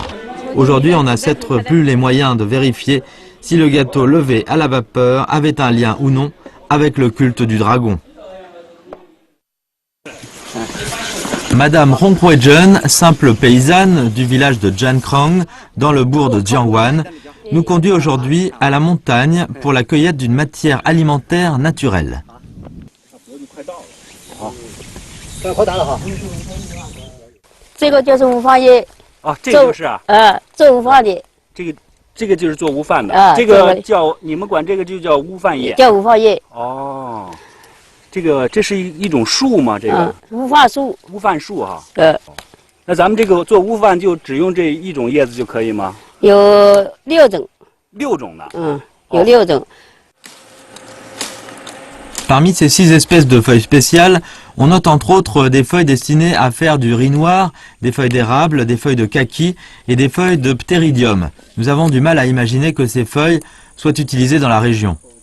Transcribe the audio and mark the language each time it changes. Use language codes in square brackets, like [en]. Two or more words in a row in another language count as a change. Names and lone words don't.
[fr] Aujourd'hui, on n'a certes plus les moyens de vérifier si le gâteau levé à la vapeur avait un lien ou non avec le culte du dragon. Madame Hong Huizhen, simple paysanne du village de Jiankrong, dans le bourg de Jiangwan, nous conduit aujourd'hui à la montagne pour la cueillette d'une matière alimentaire naturelle. [zh] 这个就是无饭叶。这就是啊。做无饭的。这个就是做无饭的。这个叫你们管这个就叫无饭叶。叫无饭叶。哦。这是一种树吗？这个。无饭树。无饭树哈。那咱们这个做无饭就只用这一种叶子就可以吗？有6种。 6种的。有6种。 [fr] Parmi ces 6 espèces de feuilles spéciales, on note entre autres des feuilles destinées à faire du riz noir, des feuilles d'érable, des feuilles de kaki et des feuilles de ptérydium. Nous avons du mal à imaginer que ces feuilles soient utilisées dans la région.